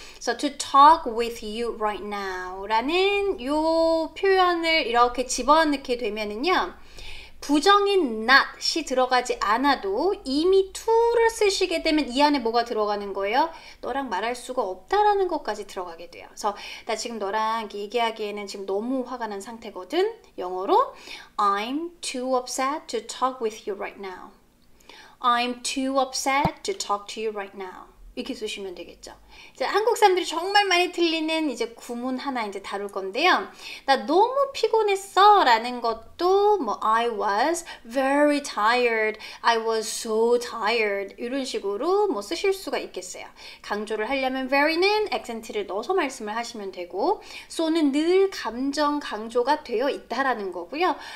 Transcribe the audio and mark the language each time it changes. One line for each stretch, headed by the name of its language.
Korean: 그래서
English: to talk with you right now
Korean: 라는 요 표현을 이렇게 집어넣게 되면은요. 부정인 not이 들어가지 않아도 이미 to를 쓰시게 되면 이 안에 뭐가 들어가는 거예요? 너랑 말할 수가 없다라는 것까지 들어가게 돼요. 그래서 나 지금 너랑 얘기하기에는 지금 너무 화가 난 상태거든. 영어로
English: I'm too upset to talk with you right now. I'm too upset to talk to you right now.
Korean: 이렇게 쓰시면 되겠죠. 자, 한국 사람들이 정말 많이 틀리는 이제 구문 하나 이제 다룰 건데요. 나 너무 피곤했어 라는 것도 뭐
English: I was very tired, I was so tired
Korean: 이런 식으로 뭐 쓰실 수가 있겠어요. 강조를 하려면 very는 액센트를 넣어서 말씀을 하시면 되고 so는 늘 감정 강조가 되어 있다라는 거고요.